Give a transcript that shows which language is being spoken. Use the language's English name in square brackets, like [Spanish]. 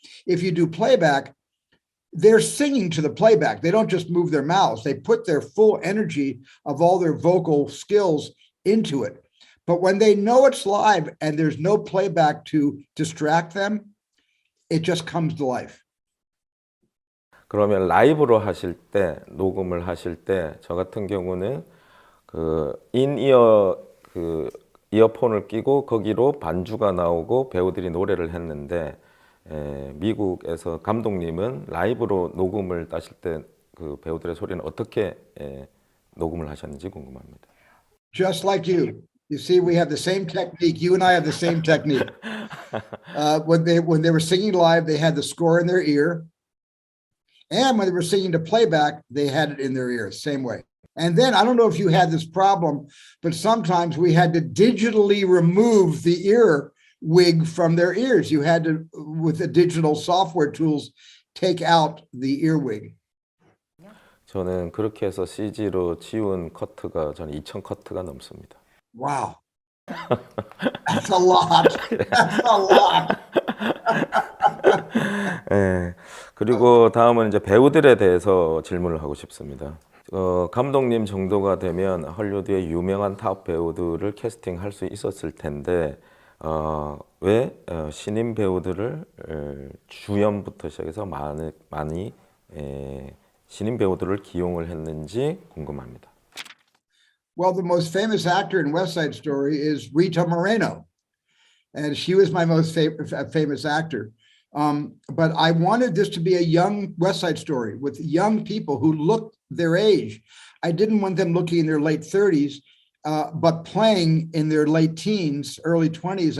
[English] If you do playback, they're singing to the playback. They don't just move their mouths. They put their full energy of all their vocal skills into it. But when they know it's live and there's no playback to distract them, it just comes to life. [Korean] 그러면 라이브로 하실 때, 녹음을 하실 때, 저 같은 경우는 그 인이어 그 이어폰을 끼고 거기로 반주가 나오고 배우들이 노래를 했는데, 미국에서 감독님은 라이브로 녹음을 따실 때 그 배우들의 소리는 어떻게 녹음을 하셨는지 궁금합니다. [English] Just like you. You see, we have the same technique. You and I have the same technique. When they were singing live, they had the score in their ear. And when they were singing to playback, they had it in their ear, same way. And then, I don't know if you had this problem, but sometimes we had to digitally remove the ear wig from their ears. You had to, with the digital software tools, take out the earwig. [Korean] 저는 그렇게 해서 CG로 지운 커트가 저는 2,000 커트가 넘습니다. [English] Wow. That's a lot. That's a lot. [Korean] 네, 그리고 다음은 이제 배우들에 대해서 질문을 하고 싶습니다. 감독님 정도가 되면 헐리우드의 유명한 탑 배우들을 캐스팅할 수 있었을 텐데 왜 신인 배우들을 주연부터 시작해서 많이 신인 배우들을 기용을 했는지 궁금합니다. [English] Well, the most famous actor in West Side Story is Rita Moreno, and she was my most famous actor. But I wanted this to be a young West Side Story with young people who looked their age. I didn't want them looking in their late 30s, but playing in their late teens, early 20s.